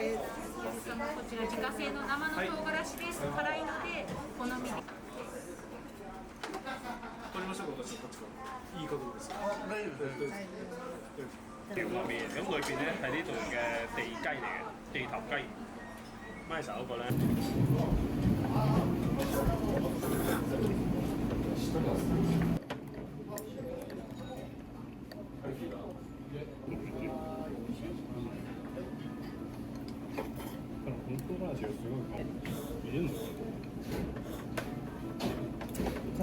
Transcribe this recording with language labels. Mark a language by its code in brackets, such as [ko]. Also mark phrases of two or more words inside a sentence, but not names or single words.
[ja] こちら自家製の生の唐辛子です。辛いので好みで。取りましょうか、私こっちから。いい角度ですか。大丈夫です。 [yue] 條個面，咁裏邊咧係呢度嘅地雞嚟嘅，地頭雞。咪手嗰個咧。 [ja] この唐辛子がすごい見えるのかな。